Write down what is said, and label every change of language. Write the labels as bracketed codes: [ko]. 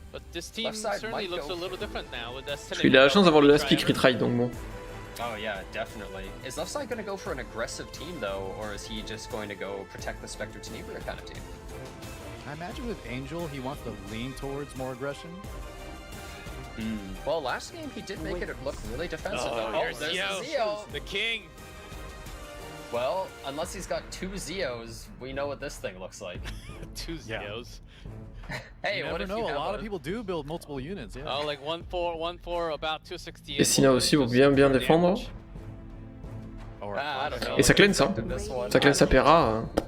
[en] But this team certainly looks a little different now with [fr] parce qu'il a la chance d'avoir le last pick retry, donc bon. [en] Oh yeah, definitely. Is left side gonna go for an aggressive team though, or is he just going to go protect the Spectre Tenebria kind of team? I imagine with Angel, he wants to lean towards more aggression. Well, last game he did make it look really defensive though. There's Zio, the king. Well, unless he's got 2 Zios, we know what this thing looks like. 2 Zios. Hey, what if you have a lot of people do build multiple units, yeah. Oh, like 1-4, about 260. [fr] Et Sina aussi pour bien défendre. Et ça cleanse hein. Ça cleanse sa Pera.